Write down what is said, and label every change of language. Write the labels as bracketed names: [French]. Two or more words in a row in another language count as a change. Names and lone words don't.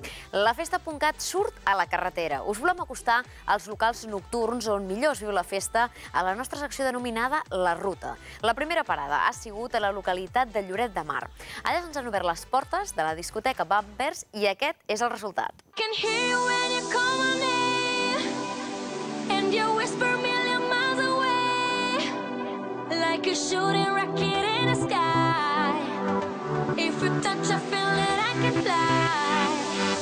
[Catalan] La Festa.cat surt a la carretera. Us volem acostar als locals nocturns on millor es viu la festa a la nostra secció denominada La Ruta. La primera parada ha sigut a la localitat de Lloret de Mar. Allà ens han obert les portes de la discoteca Bumpers i aquest és el resultat. [English] Can hear you when you call my name, and you whisper a million miles away, like a shooting rocket in the sky. If you touch, I feel that I can fly.